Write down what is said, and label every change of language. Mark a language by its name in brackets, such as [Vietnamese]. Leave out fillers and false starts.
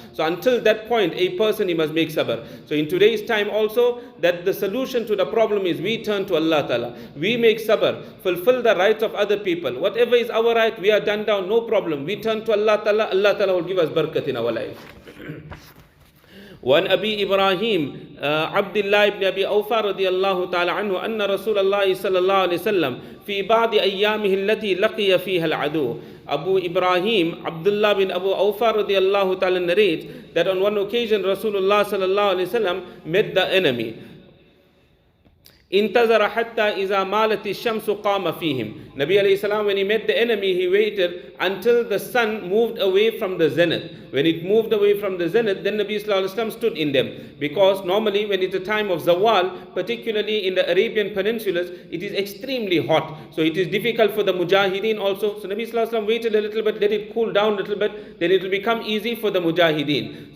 [English] So until that point, a person, he must make sabr. So in today's time also, that the solution to the problem is we turn to Allah Ta'ala. We make sabr, fulfill the rights of other people. Whatever is our right, we are done down, no problem. We turn to Allah Ta'ala, Allah Ta'ala will give us barakat in our life. [Arabic] وعن أبي إبراهيم عبد الله بن أبي أوفى رضي الله تعالى عنه أن رسول الله صلى الله عليه وسلم في بعض أيامه التي لقي فيها العدو. [English] Abu Ibrahim Abdullah bin Abu Awfa radiallahu ta'ala narrates that on one occasion Rasulullah sallallahu alayhi wasallam met the enemy. [Arabic] انتظر حتى إذا مالت الشمس قام فيهم. [English] Nabi alayhi salam, when he met the enemy, he waited until the sun moved away from the zenith. When it moved away from the zenith, then Nabi sallallahu alayhi wasallam stood in them. Because normally when it's a time of zawal, particularly in the Arabian peninsulas, it is extremely hot. So it is difficult for the mujahideen also. So Nabi sallallahu alayhi wasallam waited a little bit, let it cool down a little bit, then it will become easy for the mujahideen.